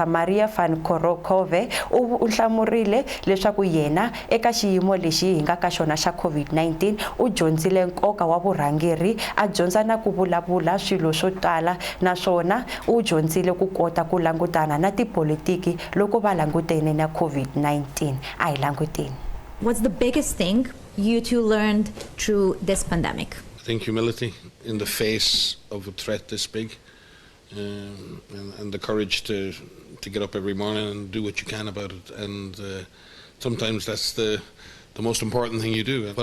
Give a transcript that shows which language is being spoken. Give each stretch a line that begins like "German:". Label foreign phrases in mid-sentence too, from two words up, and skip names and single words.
Tsonga: Maria van Kerkhove u hlamurile leswaku yena eka xiyimo lexi hi nga ka xona xa COVID-19 u dyondzile nkoka wa vurhangeri, a dyondza na ku vulavula swilo swo tala, naswona u dyondzile ku kota ku langutana na tipolitiki loko va langutene na COVID-19. A hi languteni.
English: What's the biggest thing you two learned through this pandemic? I think humility in the face of a threat this big, and the courage to get up every morning and do what you can about it. And sometimes that's the most important thing you do.